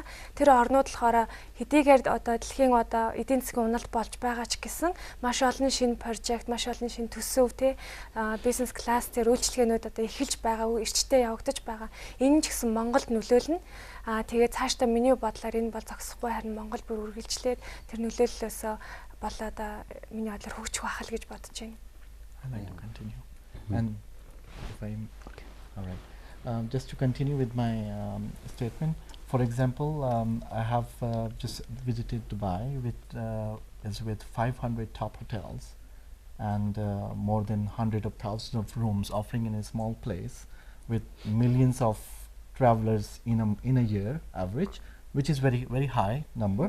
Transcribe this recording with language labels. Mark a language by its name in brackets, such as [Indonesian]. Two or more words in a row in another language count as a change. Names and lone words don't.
[Mongolian] Тэр орнууд болохоор хэдийгээр одоо дэлхийн одоо эдийн засгийн уналт болж байгаа ч гэсэн маш олон шинэ прожект, маш олон шинэ төсөв бизнес класс тэр үйлчлэгээнүүд одоо эхэлж байгаа, эрчтэй явагдаж байгаа. Энэ ч гэсэн Монголд нөлөөлнө. Тэгээд цаашдаа миний бодлоор энэ бол зогсохгүй, харин Монгол бүр үргэлжлээд тэр нөлөөллөөсөө болоод миний бодлоор хөгжих байх л гэж бодож байна. [English] I'd like to continue. And if I'm okay, all right. Just to continue with my statement, for example, I have just visited Dubai with 500 top hotels and more than hundreds of thousands of rooms offering in a small place, with millions of travelers in a year average, which is very high number.